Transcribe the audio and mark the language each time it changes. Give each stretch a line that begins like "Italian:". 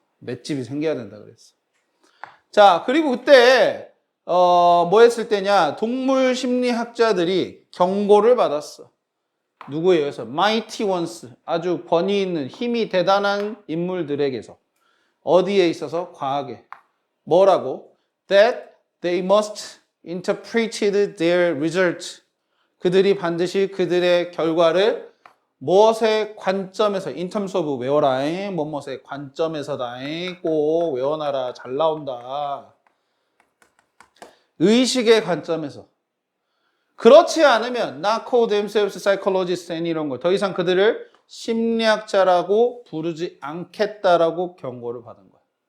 Korean: 맷집이 생겨야 된다 그랬어. 자, 그리고 그때 뭐 했을 때냐? 동물 심리학자들이 경고를 받았어. 누구에 의해서?
English: Mighty ones.
Korean: 아주 권위 있는 힘이 대단한 인물들에게서. 어디에 있어서? 과학에. 뭐라고?
English: That they must interpret their result.
Korean: 그들이 반드시 그들의 결과를 무엇의 관점에서
English: in terms of
Korean: 외워라. 무엇의 관점에서다. 꼭 외워놔라. 잘 나온다. 의식의 관점에서. 그렇지 않으면
English: not call themselves psychologists
Korean: 이런 거 더 이상 그들을 심리학자라고 부르지 않겠다라고 경고를 받은 거야.